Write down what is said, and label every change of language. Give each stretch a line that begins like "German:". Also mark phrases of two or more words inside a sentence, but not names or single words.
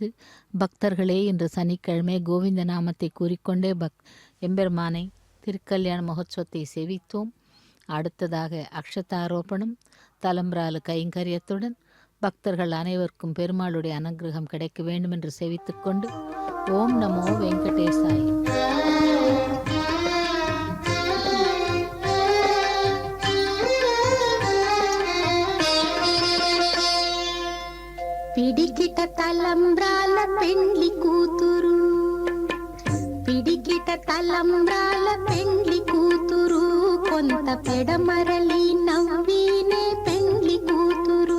Tamil: பக்தர்களே, இன்று சனிக்கிழமை கோவிந்த நாமத்தை கூறிக்கொண்டே எம்பெருமானை திருக்கல்யாண மகோத்சவத்தை சேவித்தோம். அடுத்ததாக அக்ஷதாரோபணம் தலம்பராலு கைங்கரியத்துடன் பக்தர்கள் அனைவருக்கும் பெருமாளுடைய அனுகிரகம் கிடைக்க வேண்டும் என்று சேவித்துக்கொண்டு
Sanskrit: ओं नमो वेङ्कटेशाय.
Telugu: పిడికిట తలంబ్రాల పెండ్లి కూతురు, పిడికిట తలంబ్రాల పెండ్లి కూతురు, కొంత పెడమరలి నవ్వినే పెండ్లి కూతురు.